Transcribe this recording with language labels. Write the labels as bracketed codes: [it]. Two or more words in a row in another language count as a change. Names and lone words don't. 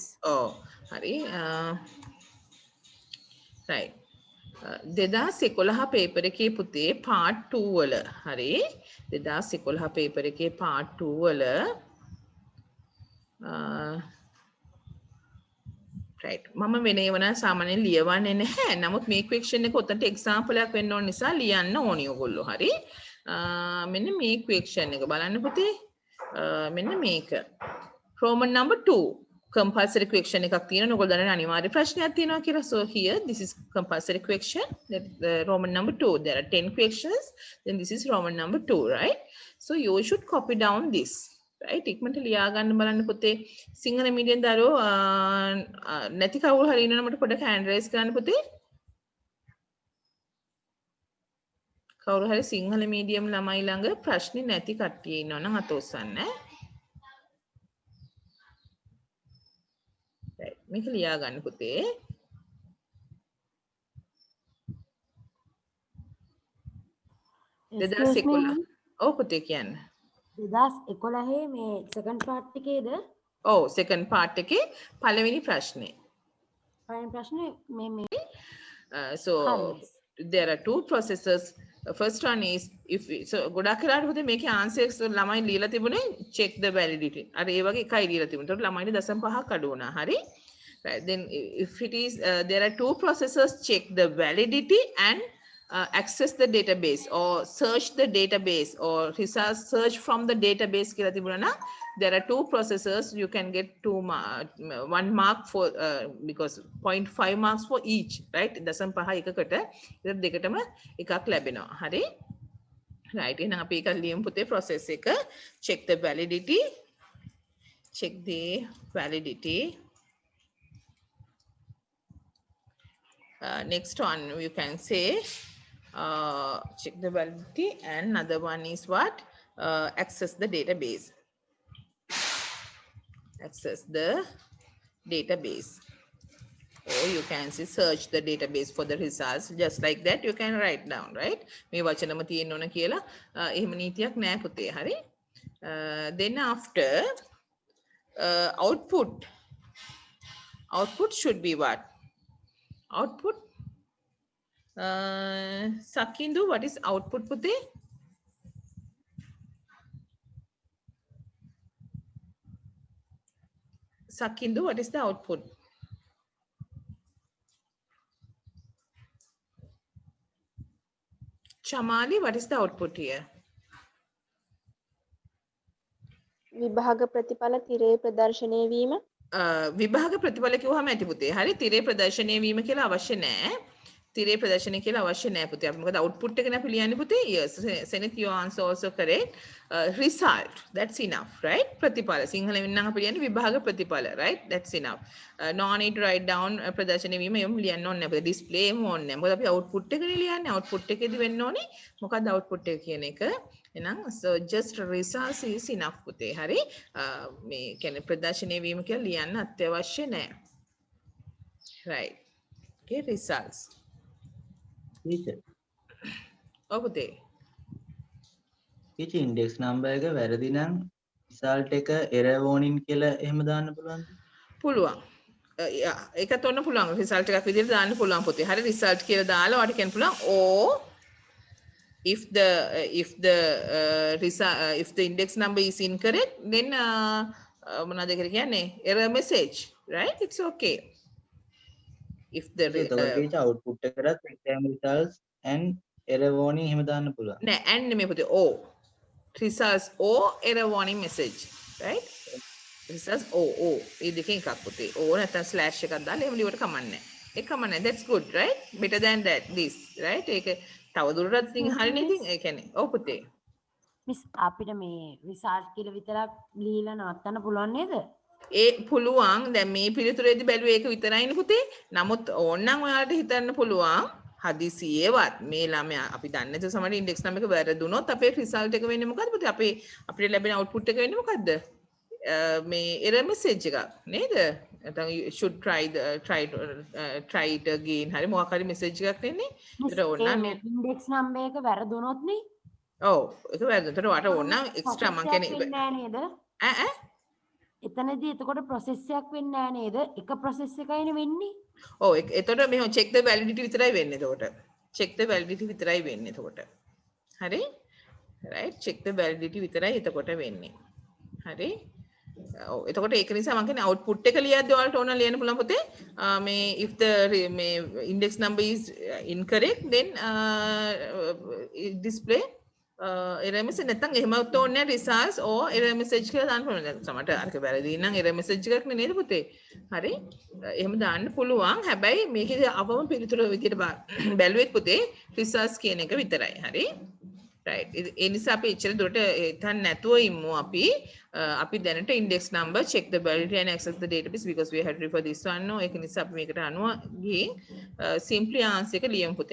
[si] හරි right 2011 පේපර් එකේ පුතේ part 2 වල හරි 2011 පේපර් එකේ part 2 වල right මම වෙන ඒවා සාමාන්‍යයෙන් ලියවන්නේ නැහැ නමුත් මේ question එක උතන්ට example එකක් වෙන්න ඕන නිසා ලියන්න ඕනි ඔයගොල්ලෝ හරි මෙන්න මේ question එක බලන්න පුතේ මෙන්න මේක [en] Roman number [si] 2 compulsory question එකක් තියෙනවා ඔයගොල්ලෝ දන්න අනිවාර්ය ප්‍රශ්නයක් තියෙනවා කියලා [en] so here this is compulsory question that Roman number 2 there are 10 questions then this is Roman number 2 right so you should copy down this right [si] ඉක්මනට ලියා ගන්න බලන්න පුතේ සිංහල මීඩියම් දරුවෝ නැති කවුරු හරි ඉන්නවනම් මට පොඩ්ඩක් [en] hand raise [si] කරන්න පුතේ කවුරු හරි සිංහල මීඩියම් ළමයි ළඟ ප්‍රශ්නේ නැති කට්ටිය ඉන්නවනම් අත ඔස්සන්න මේක ලියා ගන්න පුතේ ඔව් පුතේ කියන්න 2011 මේ [en] second part [si] එකේද ඔව් [en] second part [si] එකේ පළවෙනි ප්‍රශ්නේ [en] so there are two processes first one is if so [si] ගොඩක් කරාට පුතේ මේකේ answers ළමයි ලියලා තිබුණේ [en] check the validity [si] අර ඒ වගේ එකයි ලියලා තිබුණේ. ඒතකොට ළමයිට 0.5ක් අඩු වුණා. හරි. [en] Right. Then if it is, there are two processes, check the validity and access the database or search the database or research search from the database. [si] කියලා තිබුණා නම් [en] there are two processes, you can get 1 mark for because 0.5 marks for each, right? [si] 0.5 එකකට ඉතින් දෙකටම එකක් ලැබෙනවා. හරි? Right. එහෙනම් අපි එක ලියමු පුතේ process එක. [en] Check the validity. Check the validity. Next one you can say check the validity, and another one is what? Access the database. Access the database, or you can say search the database for the results. Just like that you can write down, right? [si] මේ වචනම තියෙන්න ඕන කියලා එහෙම නීතියක් නෑ පුතේ. හරි? [en] Then after output should be what? Output. Sakindu, what is output putte? Sakindu, what is the output? Chamali, what is the output here? [si] විභාග ප්‍රතිඵල තිරේ ප්‍රදර්ශනය වීම. විභාග ප්‍රතිඵල කිව්වහම ඇති පුතේ. හරි, තිරේ ප්‍රදර්ශනය වීම කියලා අවශ්‍ය නැහැ. තිරේ ප්‍රදර්ශනය කියලා අවශ්‍ය නැහැ පුතේ. අපි මොකද output එකනේ අපි ලියන්නේ පුතේ. [en] Yes, Senith, your answer also correct. Result, that's enough, right? [si] ප්‍රතිඵල සිංහලෙන් නම් අපි ලියන්නේ විභාග ප්‍රතිඵල, [en] right? That's enough. No need to write down [si] ප්‍රදර්ශනය වීම එම් ලියන්න ඕනේ නැහැ. display එම් ඕනේ නැහැ. මොකද අපි output එකනේ ලියන්නේ. output එකේදී වෙන්න ඕනේ මොකක්ද output එක කියන එක. එහෙනම් [en] so just results is enough [si] පුතේ. හරි? මේ කියන්නේ ප්‍රදර්ශනය වීම කියලා ලියන්න අත්‍යවශ්‍ය නැහැ. [en] Right. Okay, results. Teacher. [si] ඔව් පුතේ. teacher [en] index number [si] එක වැරදි නම් result එක [en] error warning [si] කියලා එහෙම දාන්න පුළුවන්ද? පුළුවන්. ඒකත් ඔන්න පුළුවන්. result එකක් විදිහට දාන්න පුළුවන් පුතේ. හරි, result කියලා දාලා ඔයාලට කියන්න පුළුවන් [en] or if the index number is incorrect, then [si] මොනවද කියන්නේ? [en] error message, right? It's okay. If the [si] teacher output එකකට [en] exam results [si] and [en] error warning [si] එහෙම දාන්න පුළුවන්. නෑ and නෙමෙයි පුතේ o [en] results or error warning message, right? [si] results o මේ දෙකෙන් එකක් පුතේ. o නැත්නම් slash එකක් දාලා එහෙම ලියුවට කමන්නේ. ඒක කමන්නේ. [en] That's good, right? Better than that this, right? [si] ඒක තව දුරටත් ඉතින් හරිනේ ඉතින් ඒ කියන්නේ. ඔව් පුතේ. මිස් අපිට මේ රිසර්ච් කියලා විතරක් ලියලා නවත්තන්න පුළුවන් නේද? ඒ පුළුවන්. දැන් මේ පිළිතුරේදී බැලුවේ ඒක විතරයිනේ පුතේ. නමුත් ඕනනම් ඔයාලට හිතන්න පුළුවන් හදිසියෙවත් මේ ළමයා අපි දන්නේ නැතුව සමහර ඉන්ඩෙක්ස් නම එක වැරදුනොත් අපේ රිසල්ට් එක වෙන්නේ මොකද්ද පුතේ? අපිට ලැබෙන අවුට්පුට් එක වෙන්නේ මොකද්ද? මේ [en] error message [si] එකක් නේද? නැත්නම් [en] you should try it again. [si] හරි මොකක් හරි message එකක් එන්නේ. ඒතර ඕනනම් [en] index number [si] එක වැරදුනොත් නේ. ඔව් ඒක වැරදුනොත් ඒතර ඔයාලට ඕනනම් එක්ස්ට්‍රා මං කියන්නේ නෑ නේද? ඈ එතනදී එතකොට process එකක් වෙන්නේ නෑ නේද? එක process එකයිනේ වෙන්නේ. ඔව් එතකොට මෙහෙම [en] check the validity [si] විතරයි වෙන්නේ එතකොට. [en] check the validity [si] විතරයි වෙන්නේ එතකොට. හරි? right, [en] check the validity [si] විතරයි එතකොට වෙන්නේ. හරි? ඔව් එතකොට ඒක නිසා මම කියන්නේ output එක ලියද්දී ඔයාලට ඕන ලියන්න පුළුවන් පුතේ මේ [en] if the [si] මේ [en] index number is incorrect then display error message [si] නැත්නම් එහෙමත් ඕනේ [en] results or error message [si] කියලා දාන්න පුළුවන්. දැන් සමහරට අරක වැරදි නම් [en] error message [si] එකක් නේද පුතේ? හරි? එහෙම දාන්න පුළුවන්. හැබැයි මේකේ අවම පිළිතුර විදිහට බැලුවෙත් පුතේ results කියන එක විතරයි. හරි? right. ඒ නිසා අපි එච්චර දුරට හිතන්න නැතුව ඉමු අපි දැනට [en] index number check the validity and access the database because we had refer this one [si] no ඒක නිසා අපි මේකට අනුව ගිහින් [en] simply answer [si] එක ලියමු පුතේ.